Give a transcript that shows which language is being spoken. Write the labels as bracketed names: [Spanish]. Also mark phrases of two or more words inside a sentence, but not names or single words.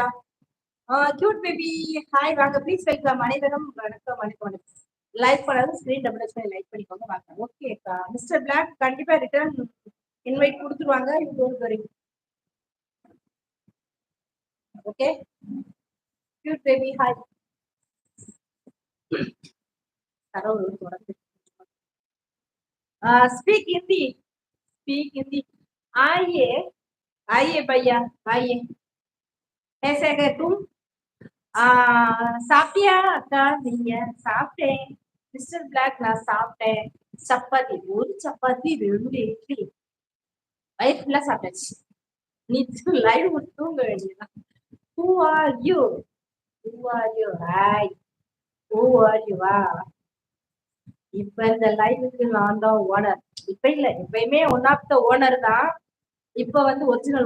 [English] cute baby hi வாங்க, please welcome. [Tamil] அனைவரும் வணக்கம். லைக் பண்ணாலும் [English] screen double like [Tamil] பண்ணிக்கோங்க வாங்க. ஓகேக்கா. மிஸ்டர் பிளாக் கண்டிப்பா [English] return invite [Tamil] கொடுத்துருவாங்க. ஓகே. [English] cute baby hi. speak Hindi. [Hindi] आइए भैया, आइए. ऐसे अगर तुम [Tamil] சாப்பிட்டியா அக்கா? நீங்க சாப்பிட்டேன் மிஸ்டர் பிளாக். நான் சாப்பிட்டேன். சப்பாத்தி, ஒரு சப்பாத்தி 2 இட்லி, வயிறு ஃபுல்லா சாப்பிட்டாச்சு. நீ லைவ் தூங்க வேண்டியதான். [English] Who are you? Hi. Who are you? [Tamil] இப்ப இந்த லைவுக்கு நான் தான் ஓனர். இப்ப இல்ல, எப்பயுமே [English] one of the owner [Tamil] தான். இப்ப வந்து ஒரிஜினல்